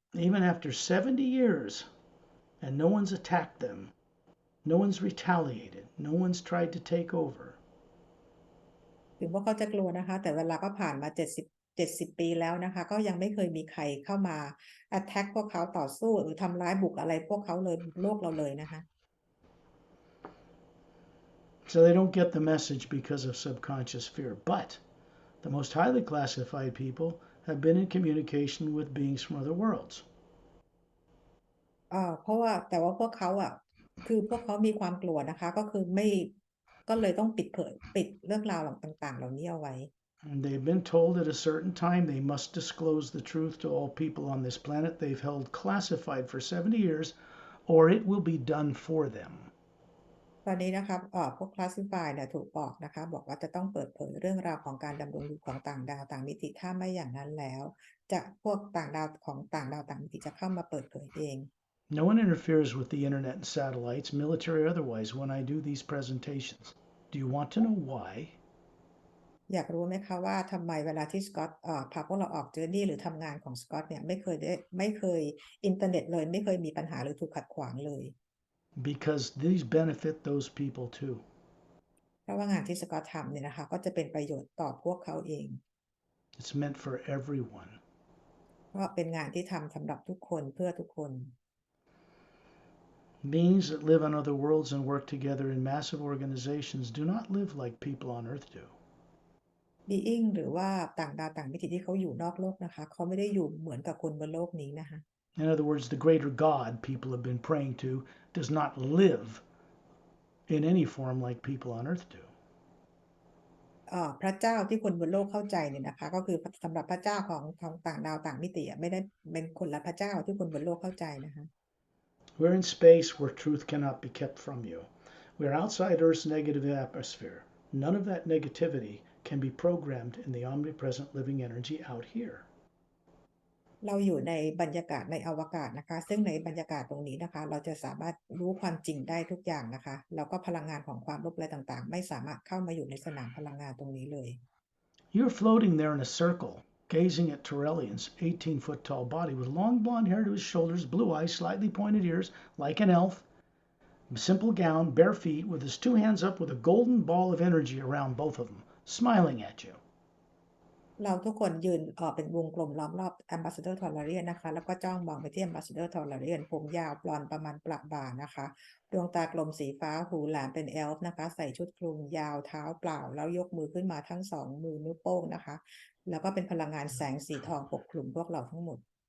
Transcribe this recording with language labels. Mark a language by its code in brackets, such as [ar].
[en] Even after 70 years, and no one's attacked them, no one's retaliated, no one's tried to take over. [th] ถึงพวกเขาจะกลัวนะคะแต่เวลาก็ผ่านมา70 ปีแล้วนะคะก็ยังไม่เคยมีใครเข้ามา attack พวกเขาต่อสู้หรือทำร้ายบุกอะไรพวกเขาเลยโลกเราเลยนะคะ [en] So they don't get the message because of subconscious fear. But the most highly classified people have been in communication with beings from other worlds. [th] เพราะว่าแต่ว่าพวกเขาคือพวกเขามีความกลัวนะคะก็คือไม่ก็เลยต้องปิดเรื่องราวต่างๆเหล่านี้เอาไว้ [en] And they've been told at a certain time they must disclose the truth to all people on this planet they've held classified for 70 years, or it will be done for them. [th] ตอนนี้นะคะพวก classify เนี่ยถูกบอกนะคะบอกว่าจะต้องเปิดเผยเรื่องราวของการดำรงอยู่ของต่างดาวต่างมิติถ้าไม่อย่างนั้นแล้วจะพวกต่างดาวต่างมิติจะเข้ามาเปิดเผยเอง [en] No one interferes with the internet and satellites, military or otherwise, when I do these presentations. Do you want to know why? [th] อยากรู้ไหมคะว่าทำไมเวลาที่สกอตพาพวกเราออกเจอร์นี่หรือทำงานของสกอตเนี่ยไม่เคยอินเทอร์เน็ตเลยไม่เคยมีปัญหาหรือถูกขัดขวางเลย [en] Because these benefit those people too. [th] เพราะว่างานที่สกอตทำเนี่ยนะคะก็จะเป็นประโยชน์ต่อพวกเขาเอง [en] It's meant for everyone. [th] เพราะเป็นงานที่ทำสำหรับทุกคนเพื่อทุกคน [en] Beings that live on other worlds and work together in massive organizations do not live like people on Earth do. [th] being หรือว่าต่างดาวต่างมิติที่เขาอยู่นอกโลกนะคะเขาไม่ได้อยู่เหมือนกับคนบนโลกนี้นะคะ [en] In other words, the greater God people have been praying to does not live in any form like people on Earth do. [th] พระเจ้าที่คนบนโลกเข้าใจเนี่ยนะคะก็คือสำหรับพระเจ้าของต่างดาวต่างมิติไม่ได้เป็นคนละพระเจ้าที่คนบนโลกเข้าใจนะคะ [en] We're in space where truth cannot be kept from you. We're outside Earth's negative atmosphere. None of that negativity can be programmed in the omnipresent living energy out here. [th] เราอยู่ในบรรยากาศในอวกาศนะคะซึ่งในบรรยากาศตรงนี้นะคะเราจะสามารถรู้ความจริงได้ทุกอย่างนะคะแล้วก็พลังงานของความลบอะไรต่างๆไม่สามารถเข้ามาอยู่ในสนามพลังงานตรงนี้เลย [en] You're floating there in a circle, gazing at Turellian's 18-foot tall body with long blonde hair to his shoulders, blue eyes, slightly pointed ears, like an elf, simple gown, bare feet, with his two hands up with a golden ball of energy around both of them, smiling at you. [th] เราทุกคนยืนเป็นวงกลมล้อมรอบ Ambassador Turellian นะคะแล้วก็จ้องมองไปที่ Ambassador Turellian ผมยาวบลอนด์ประมาณประบ่านะคะดวงตากลมสีฟ้าหูแหลมเป็นเอลฟ์นะคะใส่ชุดคลุมยาวเท้าเปล่าแล้วยกมือขึ้นมาทั้ง2 มือนิ้วโป้งนะคะแล้วก็เป็นพลังงานแสงสีทองปกคลุมพวกเราทั้งหมด